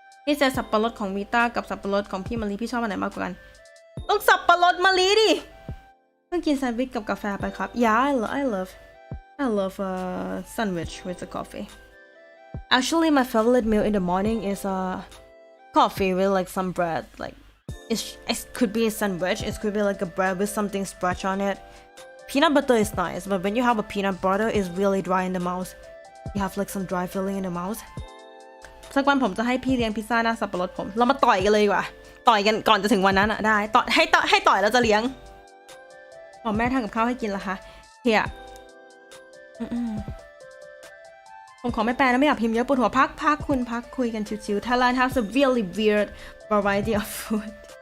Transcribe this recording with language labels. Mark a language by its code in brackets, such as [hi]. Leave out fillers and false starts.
[th] พี่เจสับปะรดของวีต้ากับสับปะรดของพี่มะลิพี่ชอบอันไหนมากกว่ากันต้องสับปะรดมะลิดิเพิ่งกินแซนด์วิชกับกาแฟไปครับ [en] Yeah, I love sandwich with the coffee. Actually, my favorite meal in the morning is coffee with like some bread. Like it could be a sandwich. It could be like a bread with something stretch on it. Peanut butter is nice, but when you have a peanut butter, it's really dry in the mouth. You have like some dry feeling in the mouth. [th] สักวันผมจะให้พี่เลี้ยงพิซซ่าหน้าสับปะรดผมเรามาต่อยกันเลยดีกว่าต่อยกันก่อนจะถึงวันนั้นอะได้ต่อให้ต่อยแล้วจะเลี้ยงอ๋อแม่ทำกับข้าวให้กินละคะเฮียผมขอไม่แปลนะไม่อยากพิมพ์เยอะปวดหัวพักคุณพักคุยกันชิวๆ [en] Thailand has a really weird variety of food.